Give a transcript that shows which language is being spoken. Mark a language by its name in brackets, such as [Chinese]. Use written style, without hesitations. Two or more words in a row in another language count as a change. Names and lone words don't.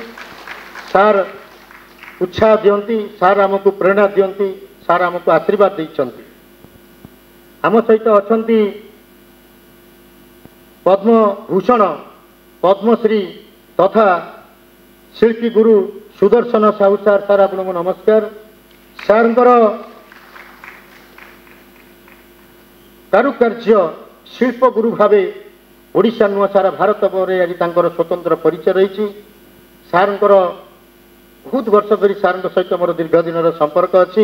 [Odia] ସାର ଉତ୍ସାହ ଦିଅନ୍ତି, ସାର ଆମକୁ ପ୍ରେରଣା ଦିଅନ୍ତି, ସାର ଆମକୁ ଆଶୀର୍ବାଦ ଦେଇଛନ୍ତି। ଆମ ସହିତ ଅଛନ୍ତି ପଦ୍ମ ଭୂଷଣ ପଦ୍ମଶ୍ରୀ ତଥା ଶିଳ୍ପୀ ଗୁରୁ ସୁଦର୍ଶନ ସାହୁ ସାର ସାର ଆପଣଙ୍କୁ ନମସ୍କାର। ସାର୍ଙ୍କର କାରୁକାର୍ଯ୍ୟ ଶିଳ୍ପ ଗୁରୁ ଭାବେ ଓଡ଼ିଶା ନୁହଁ ସାରା ଭାରତ ପରେ ଆଜି ତାଙ୍କର ସ୍ୱତନ୍ତ୍ର ପରିଚୟ ରହିଛି। ସାର୍ଙ୍କର ବହୁତ ବର୍ଷ ଧରି ସାର୍ଙ୍କ ସହିତ ମୋର ଦୀର୍ଘ ଦିନର ସମ୍ପର୍କ ଅଛି।